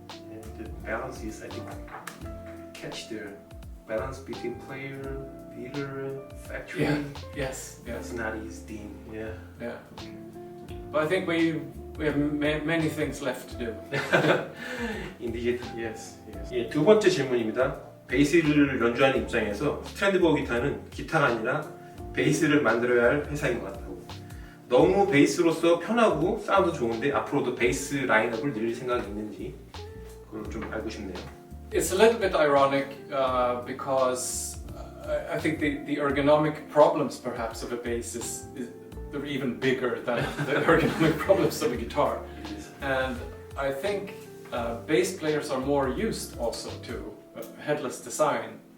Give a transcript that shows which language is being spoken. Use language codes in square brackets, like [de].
[en] And the balance is, I think, catch the balance between player, dealer, factory. Yeah. Yes. It's not easy thing. Yeah. Yeah. But I think we have many things left to do. Indeed. Yes. [ko] 예, 두 번째 질문입니다. 베이스를 연주하는 입장에서 스트랜드버그 기타는 기타가 아니라 베이스를 만들어야 할 회사인 것 같다고. 너무 베이스로서 편하고 사운드 좋은데 앞으로도 베이스 라인업을 늘릴 생각이 있는지 그걸 좀 알고 싶네요. [en] It's a little bit ironic because I think the ergonomic problems perhaps of a bass they're even bigger than the ergonomic problems of a guitar. And I think bass players are more used also to headless design.